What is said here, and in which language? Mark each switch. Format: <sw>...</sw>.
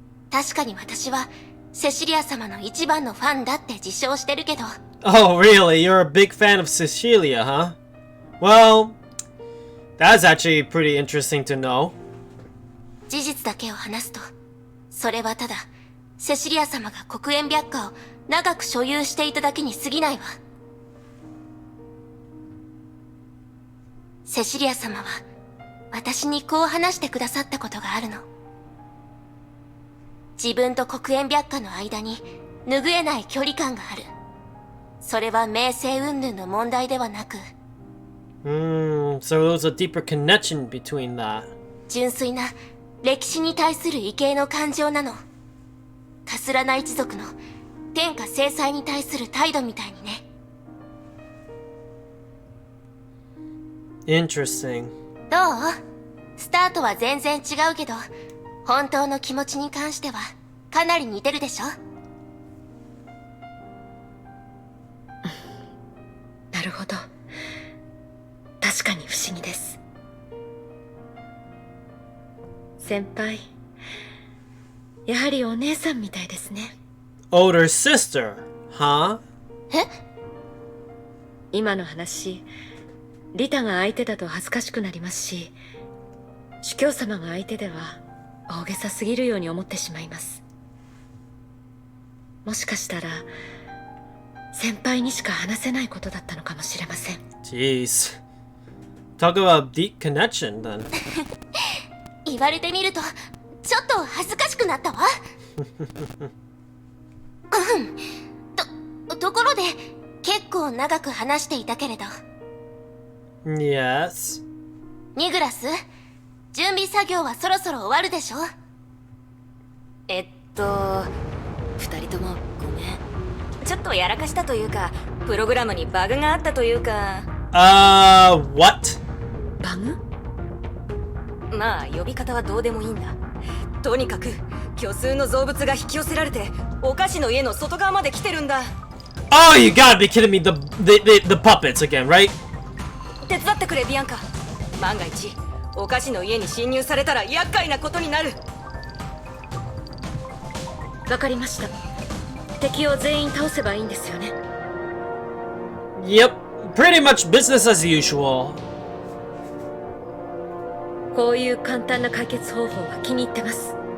<ja>確かに私はセシリア様の一番のファンだって自称してるけど、</ja> <en>Oh, really? You're a big fan of Cecilia, huh? Well, that's actually pretty interesting to know.</en> <ja>事実だけを話すと、それはただセシリア様が黒煙白花を長く所有していただけに過ぎないわ。セシリア様は私にこう話してくださったことがあるの。自分と黒煙白花の間に拭えない距離感がある。それは名声云々の問題ではなく、</ja> <en>So there's a deeper connection between that.</en> <ja>純粋な歴史に対する畏敬の感情なの。カスラナ一族の天下制裁に対する態度みたいにね。</ja> <en>Interesting.</en> <ja>どう？スタートは全然違うけど、本当の気持ちに関してはかなり似てるでしょ？なるほど。確かに不思議です。先輩、やはりお姉さんみたいですね。</ja> <en>Older sister, huh?</en> <ja>え？今の話、リタが相手だと恥ずかしくなりますし、主教様が相手では大げさすぎるように思ってしまいます。もしかしたら先輩にしか話せないことだったのかもしれません。</ja> <en>Jeez. Talk about deep connection then.</en> <ja>言われてみるとちょっと恥ずかしくなったわ。ところで結構長く話していたけれど、</ja> <en>Yes.</en> <ja>ニグラス、準備作業はそろそろ終わるでしょ？二人ともごめん。ちょっとやらかしたというか、プログラムにバグがあったというか。</ja> <en>What?</en> <ja>バグ？まあ呼び方はどうでもいいんだ。とにかく虚数の造物が引き寄せられてお菓子の家の外側まで来てるんだ。</ja> <en>Oh, you gotta be kidding me. The puppets again, right?</en> <ja>手伝ってくれビアンカ。万が一お菓子の家に侵入されたら厄介なことになる。わかりました。敵を全員倒せばいいんですよね。</ja> <en>Yep. Pretty much business as usual.</en> <ja>こういう簡単な解決方法は気に入ってます。</ja>